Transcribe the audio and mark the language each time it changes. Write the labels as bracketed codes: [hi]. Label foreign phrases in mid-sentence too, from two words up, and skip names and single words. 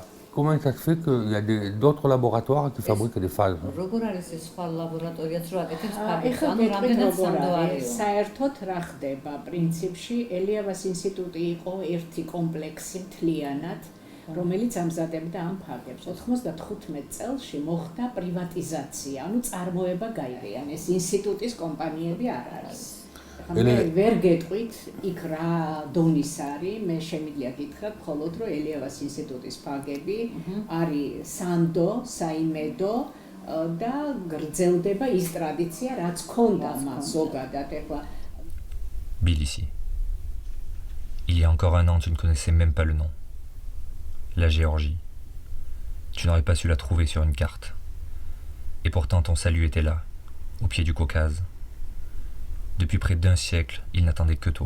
[fr] Comment ça se fait qu'il y a d'autres laboratoires qui fabriquent des phages? [ka] საერთოდ რა ხდება პრინციპში ელიავას ინსტიტუტი იყო ერთი კომპლექსი მთლიანად რომელიც ამზადებდა ამ ფაგებს 95 წელში მოხდა პრივატიზაცია ანუ წარმოება გაიყიდა ეს ინსტიტუტის კომპანიები არ არის მე ვერ გეტყვით იქ რა დონის არის მე შემიძლია გითხრათ მხოლოდ რომ ელიავას ინსტიტუტის ფაგები არის სანდო საიმედო და გრძელდება ის ტრადიცია რაც ქონდა მას ზოგადად ეხლა [fr] Tbilissi. Il y a encore un an, tu ne connaissais même pas le nom. La Géorgie. Tu n'aurais pas su la trouver sur une carte. Et pourtant ton salut était là, au pied du Caucase. Depuis près d'un siècle, il n'attendait que toi.